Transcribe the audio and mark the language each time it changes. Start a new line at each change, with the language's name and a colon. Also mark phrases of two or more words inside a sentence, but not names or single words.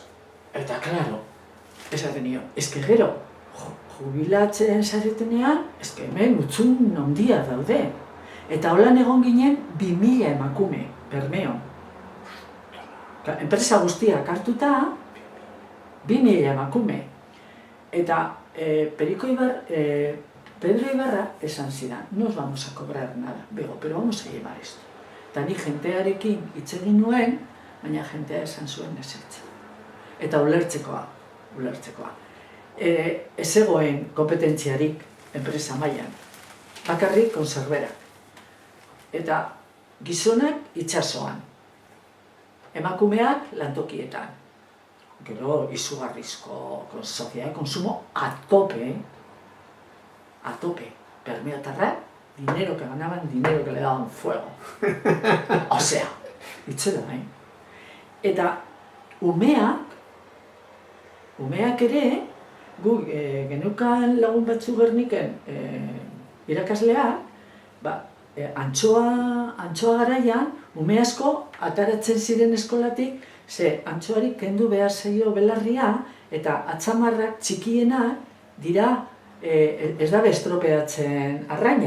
Basque: Eta, klaro, esaten nio, eske gero, jubilatzen zaretenean, eske hemen utzun handia daude. Eta holan egon ginen 2000 emakume, Bermeon. Enpresa guztiak hartuta, 2000 emakume. Eta Pedro Ibarra esan zidan,
Spanish: no os vamos a cobrar nada, Bego, pero vamos a llevar esto.
Basque: Eta ni jentearekin hitz egin nuen, baina jentea esan zuen ezetza. Eta ulertzekoa. Ez egoen kompetentziarik enpresa mailan, bakarrik konserberak. Eta gizonak itsasoan, emakumeak lantokietan. Gero izugarrizko
Spanish: soziedad de consumo a tope, Bermeotarra, dinero que ganaban, dinero que le daban fuego.
Basque: Osea, itzela, Eta umeak ere, gu genukan lagun batzu Gerniken irakasleak, antxoa garaian, ume asko ataratzen ziren eskolatik, ze antxoari kendu behar zaio belarria, eta atzamarrak txikienak dira ez da estropeatzen arraina.